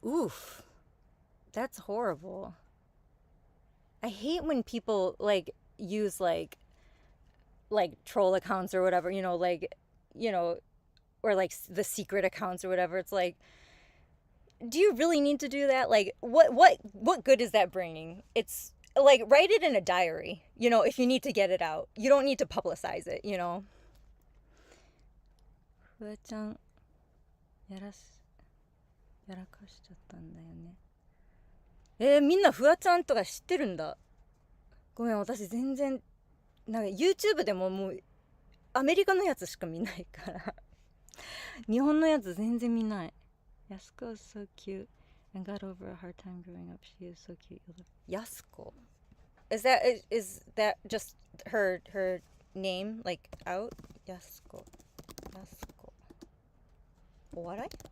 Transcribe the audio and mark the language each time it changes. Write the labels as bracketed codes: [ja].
[en] Oof, that's horrible. I hate when people like use like troll accounts or whatever, you know, like, you know, or like the secret accounts or whatever. It's like, do you really need to do that? Like, what good is that bringing? It's like, write it in a diary, you know, if you need to get it out. You don't need to publicize it, you know. [ja] Fua-chan, やらかしちゃったんだよね。みんなフワちゃんとか知ってるんだ。ごめん、私全然なんか YouTube でももうアメリカのやつしか見ないから日本のやつ全然見ない。 [en] Yasuko is so cute and got over a hard time growing up. She is so cute. Yasuko, is that just her name, like, out? Yasuko. [ja] Owarai.